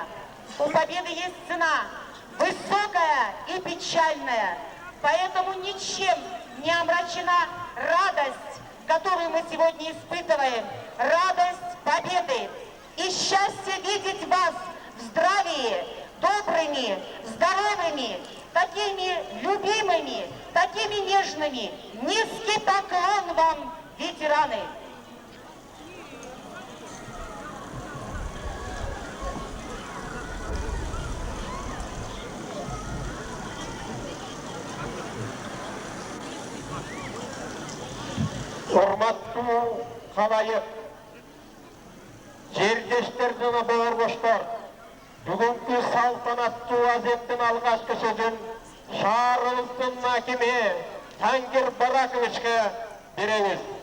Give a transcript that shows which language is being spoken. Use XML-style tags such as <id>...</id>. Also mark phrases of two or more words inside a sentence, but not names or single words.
<ru>У победы есть цена, высокая и печальная, поэтому ничем не омрачена радость, которую мы сегодня испытываем, радость победы. И счастье видеть вас в здравии, добрыми, здоровыми, такими любимыми, такими и нежными. Низкий поклон вам, ветераны!</ru> <ky>Урматтуу халайык, жердештер жана бауырдаштар, бүгүнкү салтанаттуу азеттин алгачкы сөзүн шаарыбыздын акими Тангир Бараковичке беребиз.</ky>